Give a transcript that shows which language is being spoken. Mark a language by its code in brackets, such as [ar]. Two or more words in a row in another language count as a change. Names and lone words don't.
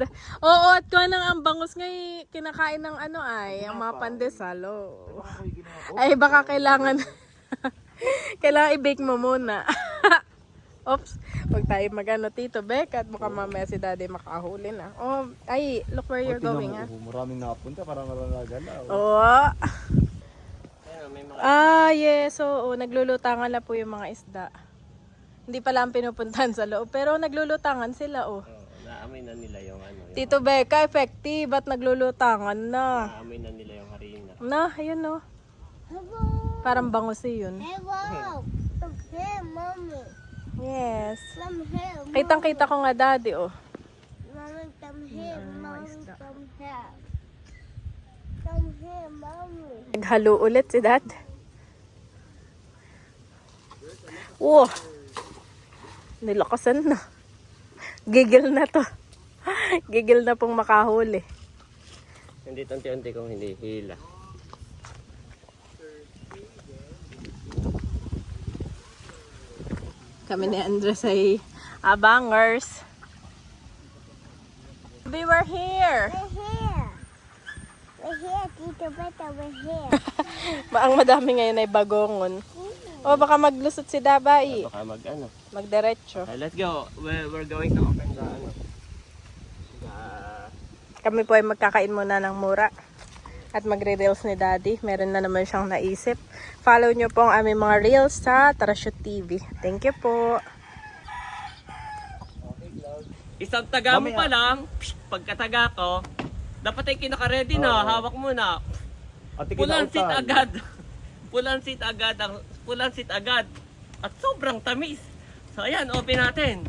[tl] Oo, at kuha ng ang bangus ngay kinakain ng ano ay, ang mga pandesal. Oo. Ay, baka kailangan kailangan i-bake mo muna. Oops, wag tayo magano Tito Beck at baka mamaya si Daddy makahuli na. Oh, ay, [en] look where you're going, ha? [tl] Maraming napunta, parang nagalaw. Oo. Yes. So, naglulutangan na po yung mga isda. Hindi pala ang pinupuntahan sa loob, pero naglulutangan sila, oh. Naamoy na nila yung ano. Yung, Tito Becca, effective at naglulutangan na. naamoy na nila yung harina. Na, ayun, oh. [en] Hello. [tl] Parang bangus yun. [en] Hello. Come here, mommy. Yes. Come here. [tl] Kitang-kita ko nga, Daddy, oh. [en] Mommy, come here. Mommy, come here. Come here, mommy. [tl] Naghalo ulit si Dad. Wow. Nilakasan na. Gigil na to. Gigil na pong makahuli. Hindi unti-unti kung hindi hila. Kami ni Andres ay abangers. [en] We were here. We're here. We're here, Tito Beta. We're here. [tl] Ang madami ngayon ay bagongon. O baka maglusot si Dabai. Baka mag ano. Magdiretso. [en] Okay, let's go. We're going to open the ano. [tl] Kami po ay magkakain muna ng mura. At magre-reels ni Daddy. Meron na naman siyang naisip. Follow nyo po ang aming mga reels sa Tarashoot TV. [en] Thank you po. [tl] Isang taga mo pa lang, pagkataga ko, dapat ay kinaka-ready na, hawak mo na. Pulansit agad. Pulansit agad. At sobrang tamis. So ayan, open natin.